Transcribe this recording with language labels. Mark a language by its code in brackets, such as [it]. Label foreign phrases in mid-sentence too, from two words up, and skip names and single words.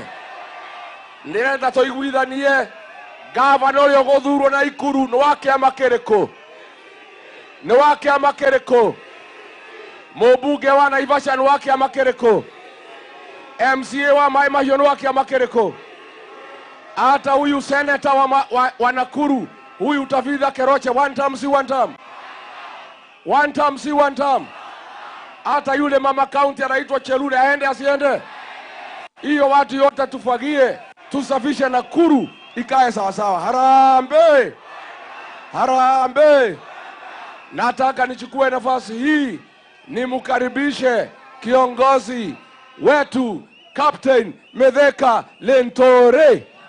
[ki] Nĩrenda tũiguithanie gavana ũrĩa ũgũthurwo na Ikuru nĩ wa kĩama kĩrĩkũ? Nĩ wa kĩama kĩrĩkũ? Mũmbunge wa Naivasha nĩ wa kĩama kĩrĩkũ? MCA wa Mai Mahiũ nĩ wa kĩama kĩrĩkũ? [sw] Hata huyu senator wa Nakuru, huyu Tavitha Keroche, [en] one term si one term, one term si one term. [sw] Hata yule mama county anaitwa Chelule, aende asiende? Hiyo watu yote tufagie, tusafishe Nakuru ikae sawa sawa. Harambee, harambee. Nataka nichukue nafasi hii nimkaribishe kiongozi wetu Captain Mithika Linturi.